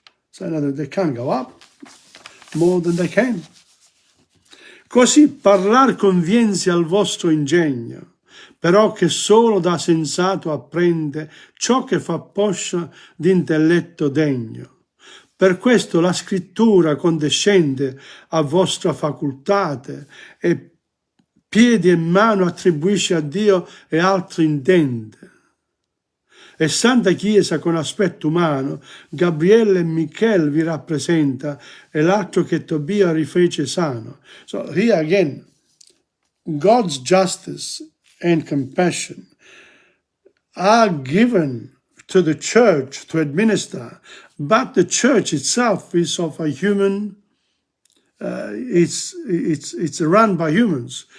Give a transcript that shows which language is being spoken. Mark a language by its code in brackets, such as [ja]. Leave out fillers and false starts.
[en] So they can go up more than they can. [it] Così parlar conviensi al vostro ingegno, però che solo da sensato apprende ciò che fa poscia d'intelletto degno. Per questo la scrittura condescende a vostra facultate e piedi e mano attribuisce a Dio e altri intende. E Santa Chiesa con aspetto umano, Gabriele e Michel vi rappresenta, e l'altro che Tobia rifece sano. [en] So here again, God's justice and compassion are given to the church to administer, but the church itself is of a human, it's run by humans.